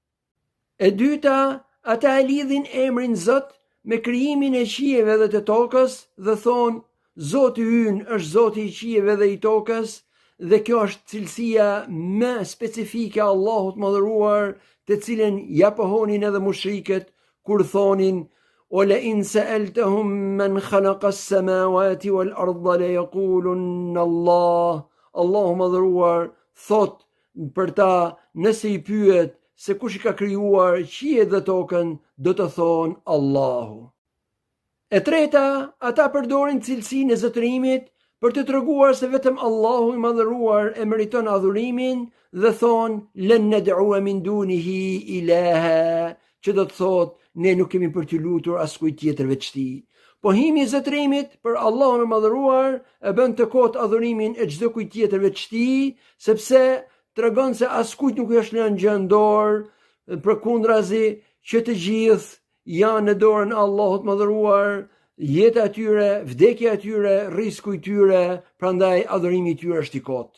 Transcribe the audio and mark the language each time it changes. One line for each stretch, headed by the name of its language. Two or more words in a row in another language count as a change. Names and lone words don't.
Albanian: E dyta, ata e lidhin emrin Zot me krijimin e qiejve dhe të tokës dhe thonë: Zoti ynë është Zoti i qiejve dhe i tokës, dhe kjo është cilësia më specifike e Allahut mëdhëruar, të cilën ja pohonin edhe mushrikët kur thonin:
Arabic: "ولئن سألتهم من خلق السماوات والأرض ليقولن الله."
Albanian: Allahu mëdhëruar thot për ta, nëse i pyet se kush i ka krijuar qiejt dhe tokën, do të thonë Allahu. E treta, ata përdorin cilësinë e zotërimit për të treguar se vetëm Allahu i madhëruar e meriton adhurimin, dhe thonë:
Arabic: "لن ندعو من دونه إلها",
Albanian: që do të thotë ne nuk kemi për t'ju lutur askujt tjetër veç tij. Pohimi i zotërimit për Allahun e madhëruar e bën të kotë adhurimin e çdo kujt tjetër veç tij, sepse tregon se askujt nuk është lënë gjë në dorë, përkundrazi që të gjithë janë në dorën e Allahut mëdhëruar, jeta e tyre, vdekja e tyre, risku i tyre, prandaj adhurimi i tyre është i kotë.